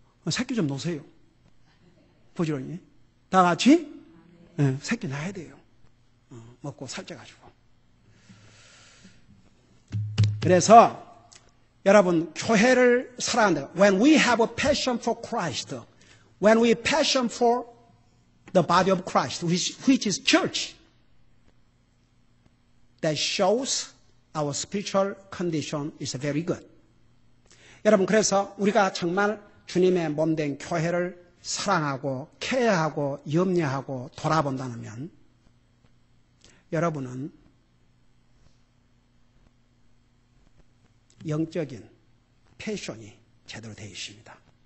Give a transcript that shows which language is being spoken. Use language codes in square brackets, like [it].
[ko] 새끼 좀 놓으세요. 부지런히. 다 같이? 네, 새끼 낳아야 돼요. 먹고 살쪄가지고. 그래서 여러분 교회를 사랑한다. [en] When we have a passion for Christ, when we passion for the body of Christ, which is church, that shows our spiritual condition is very good. [ko] 여러분 그래서 우리가 정말 주님의 몸된 교회를 사랑하고 케어하고 염려하고 돌아본다면 여러분은 영적인 패션이 제대로 되어 있습니다.